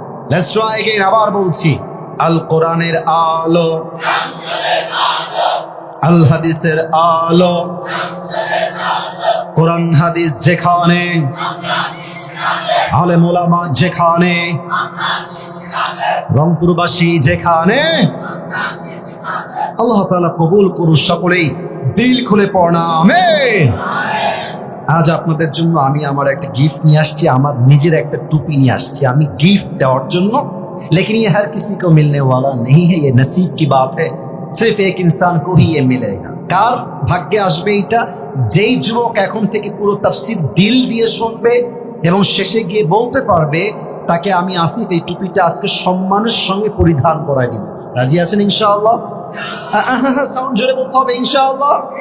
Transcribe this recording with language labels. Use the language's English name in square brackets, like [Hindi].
[English] let's try again, [Bangla] আবার বলছি, আল কোরআনের আলো, আল হাদিসের আলো, কোরআন হাদিস যেখানে, আলেম ওলামা যেখানে, রংপুরবাসী যেখানে, আল্লাহ তাআলা কবুল করুন সকলেই দিল খুলে পড়না আমিন। আজ আপনাদের জন্য আমি আমার একটা গিফট নিয়ে আসছি, আমার নিজের একটা টুপি নিয়ে আসছি আমি গিফট দেওয়ার জন্য। [Hindi] लेकिन ये हर किसी को मिलने वाला नहीं है, ये नसीब की बात है, सिर्फ एक इंसान को ही ये मिलेगा। [Bangla] কার ভাগ্যে আসবে এটা? যেই যুবক এখন থেকে পুরো তাফসীর দিল দিয়ে শুনবে এবং শেষে গিয়ে বলতে পারবে, তাকে আমি আসিফ এই টুপিটা আজকে সম্মানের সঙ্গে পরিধান করাই দিব। রাজি আছেন ইনশাআল্লাহ? সাউন্ড জোরে বলতে হবে ইনশাআল্লাহ।